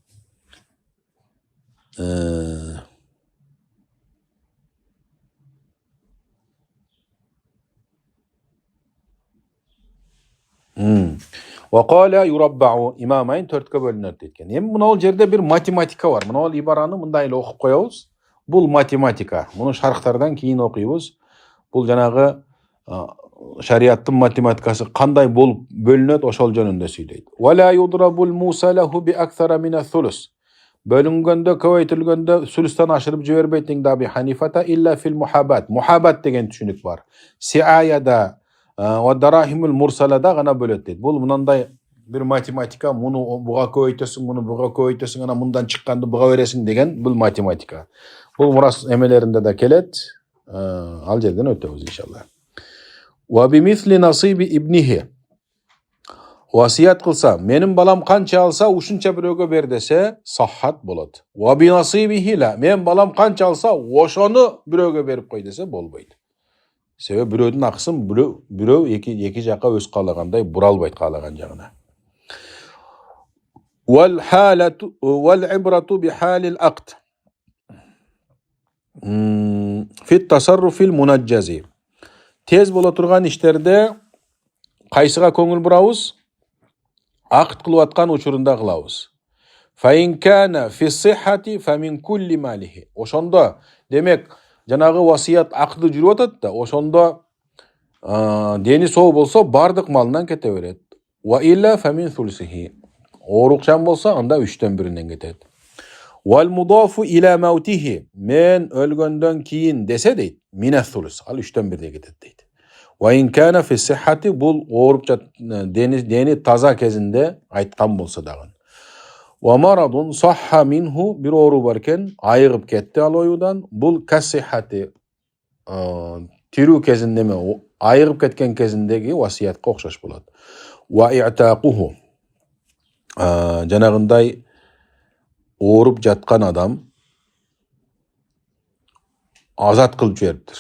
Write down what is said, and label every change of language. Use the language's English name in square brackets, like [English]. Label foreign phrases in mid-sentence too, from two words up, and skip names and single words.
[Arabic] وقال يربع إمامين [Kyrgyz] 4-кө бөлүнөт дейт. Эми мына жерде бир математика бар. Мына ибараны мындай эле окуп коебуз. Бул математика. Муну шархтардан кийин окуйбуз. Бул жанагы шариаттын математикасы кандай болуп бөлүнөт, ошол жөнүндө сүйлөйт. [Arabic] ولا يضرب الموصى له بأكثر من الثلث. [Kyrgyz] Бөлүнгөндө, көбөйтүлгөндө сүлүстөн ашырып жибербейт [Arabic] أبي حنيفة إلا في المحاباة. [Kyrgyz] Мухаббат деген түшүнүк бар. Сиаяда [Arabic] والدراهم المرسلة [Kyrgyz] гана бөлөт дейт. Бул мындай bir matematika, муну буга көбөйтөсүң, муну буга көбөйтөсүң, ана мындан чыкканды буга бересиң деген бул математика. Бул мурас эмелеринде да келет. Ал жерден өтөбүз иншалла. [Arabic] وبمثل نصيب ابنه. [Kyrgyz] Васият кылса, менин балам канча алса, ушунча бирөөгө бер десе, саххат болот. [Arabic] وبنصيبه لا. [Kyrgyz] Менин балам канча алса, ошону бирөөгө берип кой десе болбойт. Себеби бирөөдүн акысын бирөө эки жака өз каалагандай бура албайт каалаган жагына. [Arabic] والحالة والعبرة بحال العقد. في التصرف المنجز. [Kyrgyz] Тез боло турган иштерде кайсыга көңүл бурабыз? Акд кылып аткан учурунда кылабыз. [Arabic] فإن كان في صحته فمن كل ماله. [Kyrgyz] Ошондо, демек, жанагы васият акды жүрүп атат да, ошондо дени соо болсо бардык малынан кете берет. [Arabic] وإلا فمن ثلثه. [Kyrgyz] Оорукчан болсо анда 3/1 кетет. [Arabic] والمضاف إلى موته. [Kyrgyz] Мен өлгөндөн кийин десе дейт, [Arabic] من الثلث. [Kyrgyz] Ал 3/1 кетет дейт. [Arabic] وإن كان في صحته, [Kyrgyz] бул ооруп дени таза кезинде айткан болсо дагы. [Arabic] ومرض صح منه, [Kyrgyz] бир оору бар экен, айыгып кетти ал оюдан. Бул касихати, тирүү кезинде эме, айыгып кеткен кезиндеги васиятка окшош болот. [Arabic] وإعتاقه. [Kyrgyz] Жанагындай ооруп жаткан адам азат кылып жибериптир.